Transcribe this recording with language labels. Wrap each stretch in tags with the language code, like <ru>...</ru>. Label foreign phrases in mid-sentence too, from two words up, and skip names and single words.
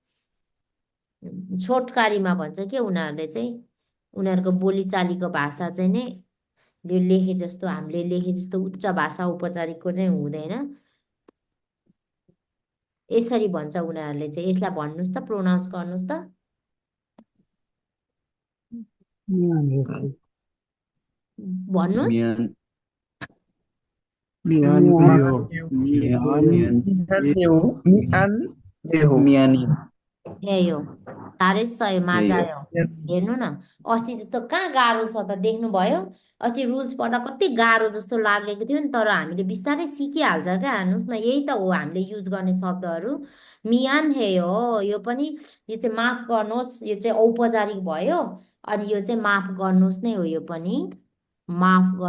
<ne>छोटकारीमा भन्छ के उनीहरूले चाहिँ उनीहरूको बोलीचालीको भाषा चाहिँ नै यो लेखे जस्तो हामीले लेखे जस्तो उच्च भाषा औपचारिकको चाहिँ हुँदैन यसरी भन्छ उनीहरूले चाहिँ यसलाई भन्नुहोस् त प्रोनाउन्स गर्नुहोस् त</ne> <ko>मियानहेसु</ko> <ne>भन्नुहोस्</ne> <ko>미안 मियान 미안이</ko> <ne>एयो</ne> <ko>잘했어요 맞아요</ko> <ne>हेर्नु न अस्ति जस्तो कहाँ गाह्रो छ त देख्नुभयो अस्ति रुल्स पढ्दा कति गाह्रो जस्तो लागेको थियो नि तर हामीले बिस्तारै सिकिहाल्छ क्या हेर्नुहोस् न यही त हो हामीले युज गर्ने शब्दहरू</ne> <ko>미안 해요</ko> <ne>यो पनि यो चाहिँ माफ गर्नुहोस् यो चाहिँ औपचारिक भयो अनि यो चाहिँ माफ गर्नुहोस् नै हो यो पनि माफ</ne>